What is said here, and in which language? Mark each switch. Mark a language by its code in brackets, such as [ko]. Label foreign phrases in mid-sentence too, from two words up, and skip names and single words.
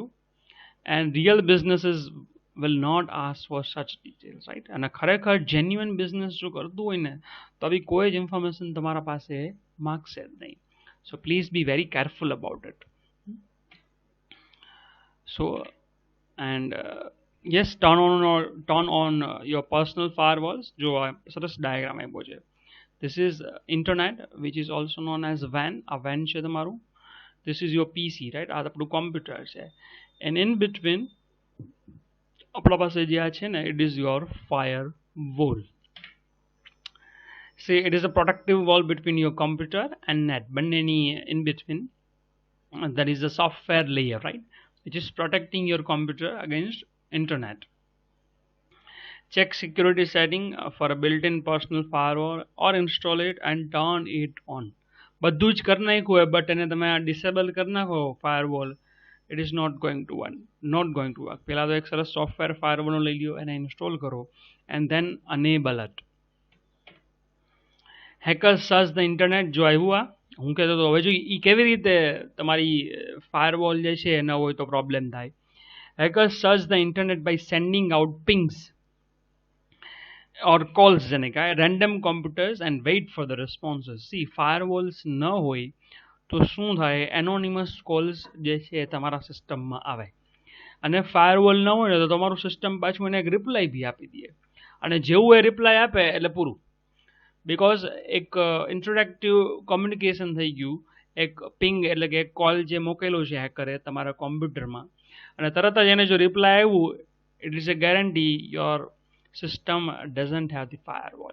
[en] and real businesses will not ask for such details, right? [gu] અને ખરેખર [en] genuine business [gu] જો કરતું હોય ને તો આવી કોઈ જ ઇન્ફોર્મેશન તમારા પાસે માગશે જ નહીં. [en] so please be very careful about it. so and yes, turn on your personal firewalls. [gu] જો સરસ ડાયાગ્રામ આપ્યો છે. [en] This is internet which is also known as WAN. [gu] આ WAN છે તમારું. [en] This is your PC, right? [gu] આ આપણું કોમ્પ્યુટર છે. [en] And in between [gu] આપણા પાસે જે આ છે ને [en] it is your firewall. See, it is a protective wall between your computer and net. બંનેની in between there is a software layer, right? Which is protecting your computer against internet. Check security setting for a built-in personal firewall or install it and turn it on. [gu] બધું જ કરી નાખ્યું હોય બટ એને તમે ડિસેબલ કરી નાખો ફાયરવોલ, [en] it is not going to work. [gu] પહેલાં તો એક સરસ સોફ્ટવેર ફાયરવોલનો લઈ લ્યો, એને ઇન્સ્ટોલ કરો [en] and then enable it. hackers search the internet. [gu] જો આવ્યું આ હું કહેતો હતો, હવે જો એ કેવી રીતે તમારી ફાયરવોલ જે છે ન હોય તો પ્રોબ્લેમ થાય. [en] Hackers search the internet by sending out pings or calls [gu] જેને કહેવાય [en] random computers and wait for the responses. [gu] See, firewalls ન હોય તો શું થાય, [en] anonymous calls [gu] જે છે તમારા સિસ્ટમમાં આવે અને ફાયરવોલ ન હોય ને તો તમારું સિસ્ટમ પાછું એને એક રિપ્લાય બી આપી દે અને જેવું એ રિપ્લાય આપે એટલે પૂરું. બિકોઝ એક [en] interactive communication [gu] થઈ ગયું, એક પિંગ એટલે કે એક કોલ જે મોકેલો છે હેકરે તમારા કોમ્પ્યુટરમાં અને તરત જ એને જો રિપ્લાય આવ્યું, [en] it is a guarantee your system doesn't have the firewall.